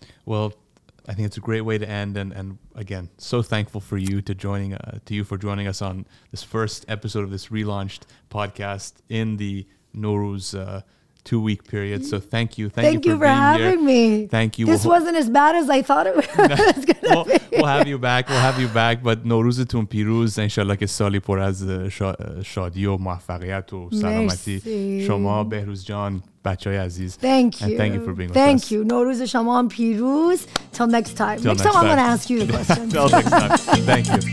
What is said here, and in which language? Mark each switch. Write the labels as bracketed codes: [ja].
[en] Well, I think it's a great way to end. And again, so thankful for you for joining us on this first episode of this relaunched podcast in the Nowruz 2-week period. So thank you. Thank you for having me. Thank you. This wasn't as bad as I thought it was going to be. We'll have you back. [fa] But نوروزتون پیروز. انشالله که سالی پر از شادی و موفقیت و سلامتی. شما بهروز جان، بچهای عزیز. [en] Thank you. And thank you for being with us. Thank you. [fa] نوروز شما پیروز. [en] Till next time. Next time I'm going to ask you the question. Till next time. Thank you.